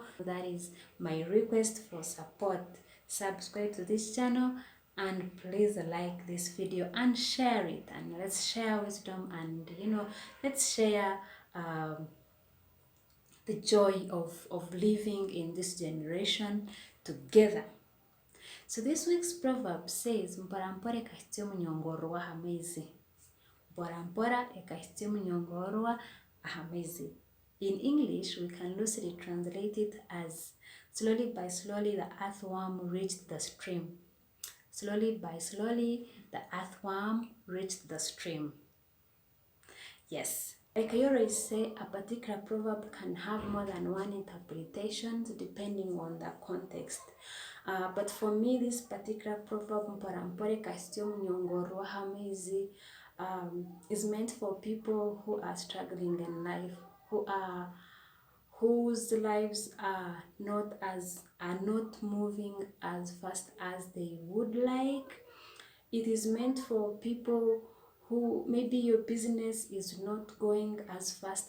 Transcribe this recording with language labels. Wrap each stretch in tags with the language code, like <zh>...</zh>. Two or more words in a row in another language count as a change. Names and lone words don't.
<en>That is my request for support. Subscribe to this channel and please like this video and share it, and let's share wisdom, and let's share the joy of living in this generation together. So this week's proverb says,</en> <ttj>Mpora ekahitya omunyongororwa hamaizi. Mpora ekahitya omunyongororwa hamaizi.</ttj> <en>In English, we can loosely translate it as, slowly by slowly the earthworm reached the stream. Slowly by slowly the earthworm reached the stream. Yes. Like I always say, a particular proverb can have more than one interpretation depending on the context. But for me, this particular proverb,</en> <ttj>Mpora ekahitya omunyongororwa hamaizi,</ttj> <en>is meant for people who are struggling in life, whose lives are not moving as fast as they would like. It is meant for people who maybe your business is not going as fast.</en>